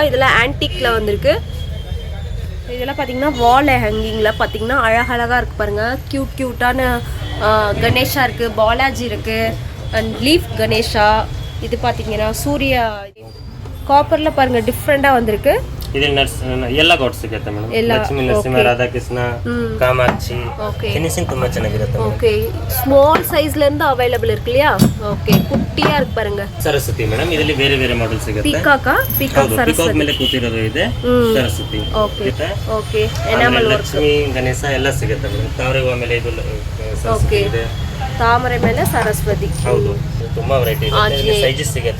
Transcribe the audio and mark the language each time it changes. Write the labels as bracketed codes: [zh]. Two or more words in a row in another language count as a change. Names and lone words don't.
[ta] இதெல்லாம் ஆன்டிக்கில் வந்திருக்கு. இதெல்லாம் பார்த்தீங்கன்னா [en] wall hangingil [ta] பார்த்தீங்கன்னா அழகழகாக இருக்குது பாருங்கள். க்யூட்டான கணேஷா இருக்குது, பாலாஜி இருக்குது, [en] and leaf [ta] கணேஷா. இது பார்த்தீங்கன்னா சூர்யா காப்பரில் பாருங்கள் டிஃப்ரெண்ட்டாக வந்திருக்கு. [kn] ಇದು ಎಲ್ಲ ಗಾಡ್ಸ್ ಸಿಗುತ್ತೆ ಮೇಡಮ್. ಲಕ್ಷ್ಮೀ ನರಸಿಂಹ, ರಾಧಾಕೃಷ್ಣ, ಕಾಮಾಕ್ಷಿ, ಫಿನಿಶಿಂಗ್ ತುಂಬಾ ಚೆನ್ನಾಗಿರುತ್ತೆ. [en] okay small sizela [ta] இருந்து அவைலபிள் இருக்கு இல்லையா? ஓகே குட்டியா இருக்கு பாருங்க. [kn] ಸರಸ್ವತಿ ಮೇಡಮ್, ಇದರಲ್ಲಿ ಬೇರೆ ಬೇರೆ ಮಾಡೆಲ್ ಸಿಗುತ್ತೆ. ಪೀಕಾಕ್ ಸರಸ್ವತಿ, ಪೀಕಾಕ್ ಮೇಲೆ ಕೂತಿರೋದು ಇದೆ ಸರಸ್ವತಿ. [en] okay okay enamel work, [kn] ಲಕ್ಷ್ಮಿ ಗಣೇಶ ಎಲ್ಲ ಸಿಗುತ್ತೆ ಮೇಡಮ್. ತಾವರೆ ಹೂವ ಮೇಲೆ ಇದು ಸರಸ್ವತಿ ಇದೆ. ತಾಮರೆ ಮೇಲೆ ಸರಸ್ವತಿ. ಹೌದು, ತುಂಬಾ ವೆರೈಟಿ ಇದೆ. ಸೈಜಸ್ ಸಿಗುತ್ತೆ,